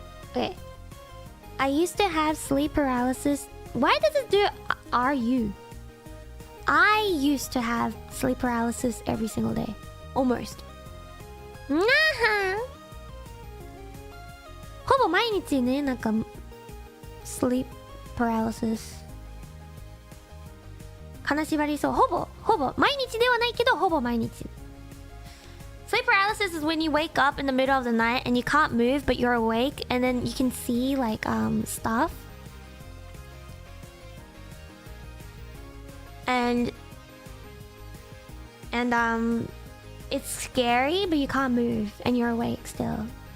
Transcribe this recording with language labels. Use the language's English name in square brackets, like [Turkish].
[English] Okay. I used to have sleep paralysis. Why does it do are you? I used to have sleep paralysis every single day. Almost. Nah. [Japanese] ほぼ毎日ね、なんか sleep paralysis 金縛りそう。ほぼ毎日ではないけどほぼ毎日。 [English] Sleep paralysis is when you wake up in the middle of the night and you can't move but you're awake and then you can see like stuff. And it's scary but you can't move and you're awake still.